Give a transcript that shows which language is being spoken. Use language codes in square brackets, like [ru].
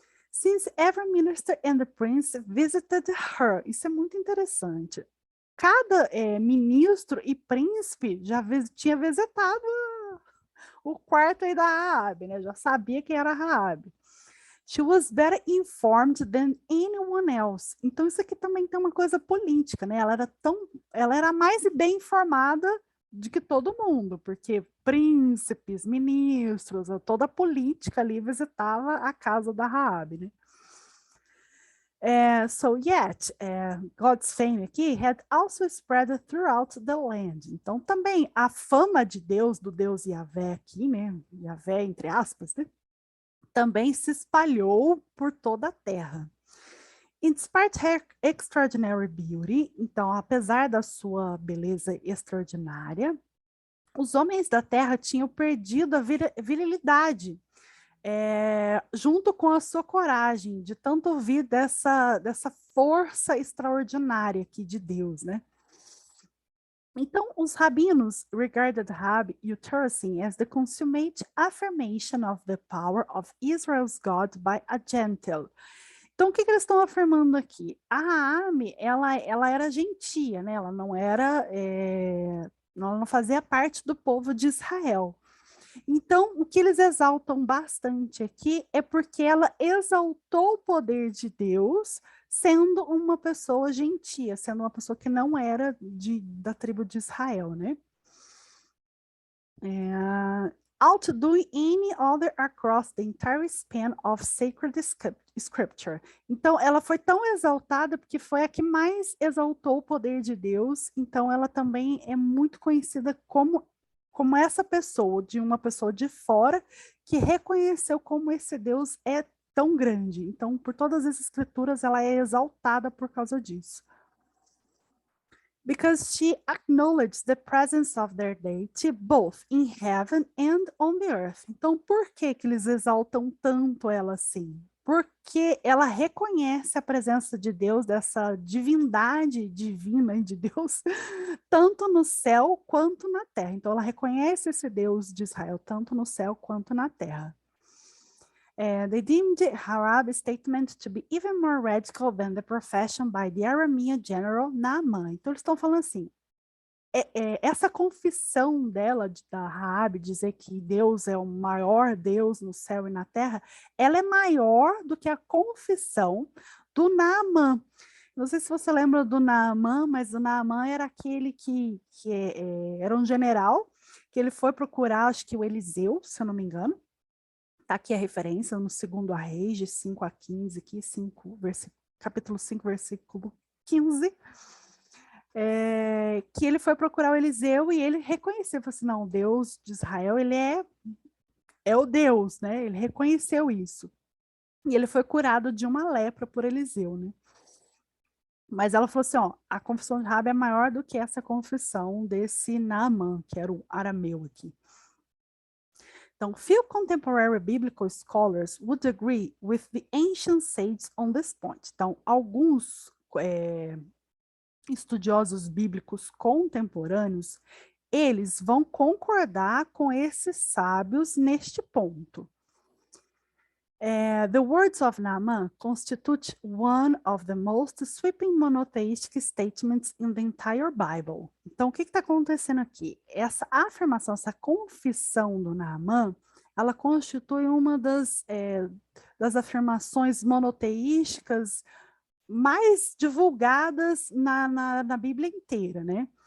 [en] Since every minister and the prince visited her. [pt] Isso é muito interessante. Cada ministro e príncipe já tinha visitado o quarto aí da Rabi, né? Já sabia quem era a Rabi. [en] She was better informed than anyone else. [pt] Então, isso aqui também tem uma coisa política, né? Ela era mais bem informada do que todo mundo, porque príncipes, ministros, toda a política ali visitava a casa da Raabe, né? [en] So yet, God's fame aqui had also spread throughout the land. [pt] Então, também a fama de Deus, do Deus Yahvé aqui, né? Yahvé, entre aspas, né? Também se espalhou por toda a terra. [en] In despite her extraordinary beauty, [pt] então, apesar da sua beleza extraordinária, os homens da terra tinham perdido a virilidade, junto com a sua coragem, de tanto ouvir dessa força extraordinária aqui de Deus, né? Então, os rabinos [en] regarded Rab Utericine as the consummate affirmation of the power of Israel's God by a Gentile. [pt] Então, o que eles estão afirmando aqui? A Raabe, ela era gentia, né? Ela não era, ela não fazia parte do povo de Israel. Então, o que eles exaltam bastante aqui é porque ela exaltou o poder de Deus, sendo uma pessoa gentia, sendo uma pessoa que não era da tribo de Israel, né? [en] Outdoing any other across the entire span of sacred scripture. [pt] Então, ela foi tão exaltada porque foi a que mais exaltou o poder de Deus, então ela também é muito conhecida como essa pessoa, de uma pessoa de fora, que reconheceu como esse Deus é tão grande. Então, por todas as escrituras, ela é exaltada por causa disso. [en] Because she acknowledged the presence of their deity both in heaven and on the earth. [pt] Então, por que eles exaltam tanto ela assim? Porque ela reconhece a presença de Deus, dessa divindade divina de Deus, tanto no céu quanto na terra. Então, ela reconhece esse Deus de Israel, tanto no céu quanto na terra. [en] They deemed Harab's statement to be even more radical than the profession by the Aramean general Naaman. [pt] Então, eles estão falando assim, essa confissão dela, da Raabe, dizer que Deus é o maior Deus no céu e na terra, ela é maior do que a confissão do Naaman. Não sei se você lembra do Naaman, mas o Naaman era aquele que era um general, que ele foi procurar, acho que o Eliseu, se eu não me engano. Tá aqui a referência no 2 Reis, de 5 a 15, aqui, capítulo 5, versículo 15. Que ele foi procurar o Eliseu e ele reconheceu, falou assim, não, Deus de Israel, ele é o Deus, né? Ele reconheceu isso. E ele foi curado de uma lepra por Eliseu, né? Mas ela falou assim, ó, a confissão de Rabi é maior do que essa confissão desse Naaman, que era o arameu aqui. [en] Então, few contemporary biblical scholars would agree with the ancient sages on this point. [pt] Então, alguns estudiosos bíblicos contemporâneos, eles vão concordar com esses sábios neste ponto. [en] The words of Naaman constitute one of the most sweeping monotheistic statements in the entire Bible. [pt] Então, o que está acontecendo aqui? Essa afirmação, essa confissão do Naaman, ela constitui uma das afirmações monoteísticas mais divulgadas na Bíblia inteira, né?